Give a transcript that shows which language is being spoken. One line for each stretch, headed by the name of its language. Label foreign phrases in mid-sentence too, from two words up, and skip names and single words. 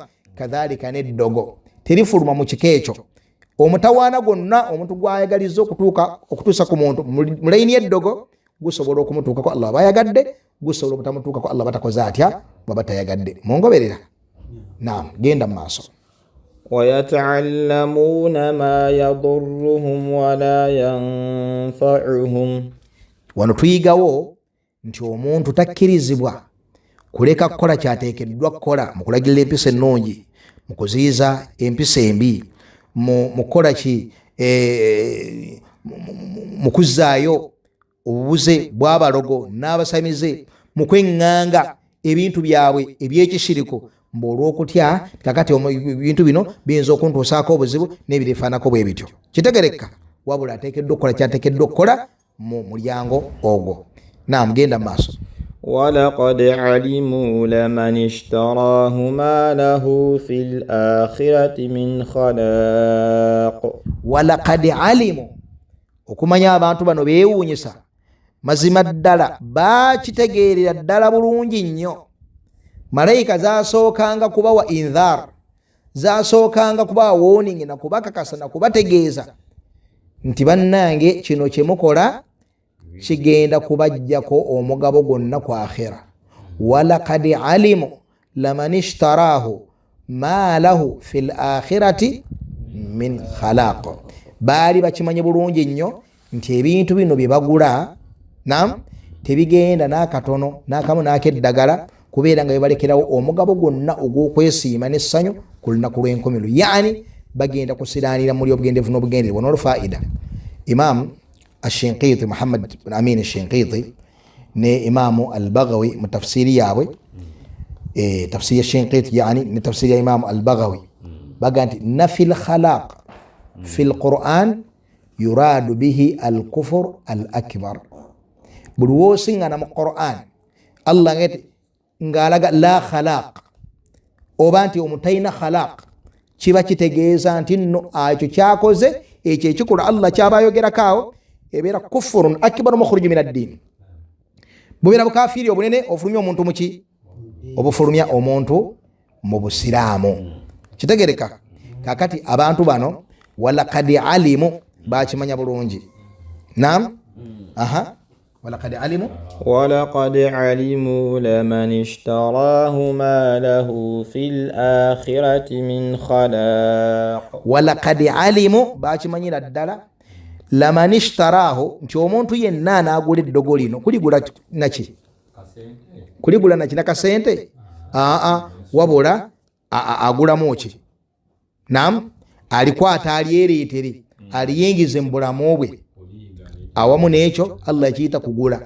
Ganda: Kadhalika n'eddogo terifuluma mu kiko ekyo. Omutawaana gwonna omuntu gw'ayagaliza okutuusa ku muntu mu layini y'eddogo gusobola okumutuukako Allah bayagadde, gusobola obutamutuukako Allah batakoze atya, baba tayagadde. Mungoberera? Naam, genda mu maaso.
Arabic: ويتعلمون ما يضرهم ولا ينفعهم.
Ganda: Wano tuyigawo nti omuntu takkirizibwa kuleka kukola kyateekeddwa kukola mu kulagirira empisa ennungi, mu kuziyiza empisa embi, mu kukola ki mu kuzzaayo obubuze bw'abalogo n'abasamize, mu kweŋŋanga ebintu byabwe eby'ekishiriko, olw'okutya kakati ebintu bino biyinza okuntuusaako obuzibu n'ebirefaanako bwe bityo. Kitegereka wabula ateekeddwa okukola kyateekeddwa okukola mu mulyango ogwo. Naam, genda mu maaso.
Arabic: ولقد علموا لمن اشتراه ما له في الآخرة من خلاق. ولقد علموا,
Ganda: okumanya abantu bano beewuunyisa mazima ddala bakitegeerera ddala bulungi nnyo. Malayika zasookanga kubawa inzar, zasookanga kubawa warning na kubakakasa na kubategeeza nti bannange kino kye mukola kigenda kubajjako omugabo gwonna ku akhira.
Arabic: ولقد علموا لمن اشتراه ما له في الآخرة من خلاق.
Ganda: Baali bakimanye bulungi nnyo nti ebintu bino bye bagula tebigenda n'akatono n'akamu n'akeddagala kubeera nga bebalekerawo omugabo gwonna ogw'okwesiima n'essanyu ku lunaku lw'enkomerero, yaani bagenda kusiraanira muri obugendeevu n'obugenderevu n'olufaida. Imam Ashinqiti, Muhammad bin Amin Ashinqiti ne Imamu Al-Baghawi mu tafsiri yaabwe, tafsiri ya Shinqiti yaani ne tafsiri ya Imamu Al-Baghawi baga nti
Arabic: نفي الخلاق في القرآن يراد به الكفر الأكبر.
Ganda: Buli woosiŋŋana mu Qur'an Allah ng'alaga
Arabic: لا خلاق
Ganda: oba nti omutayina khalaq, kiba kitegeeza nti nno ekyo kyakoze ekyo ekikola Allah kyabayogerakaawo ebeera
Arabic: كفر أكبر مخرج من الدين.
Ganda: Bubeera bukafiri obunene ofulumya omuntu muki obufulumya omuntu mu busiraamu. Kitegereka kakati abantu bano
Arabic: ولقد علموا
Ganda: bakimanya bulungi. Naam.
Arabic: ولقد علموا لمن اشتراه ما له في الآخرة من خلاق. ولقد علموا
Ganda: bakimanyira ddala
Arabic: لمن اشتراه
Ganda: nti omuntu yenna anaagula eddogo lino kuligula naki nakasente wabula agulamu ki. Naam, alikwata alyereetere aliyingize mu bulamu bwe awamu n'ekyo Allah yakiyita kugula.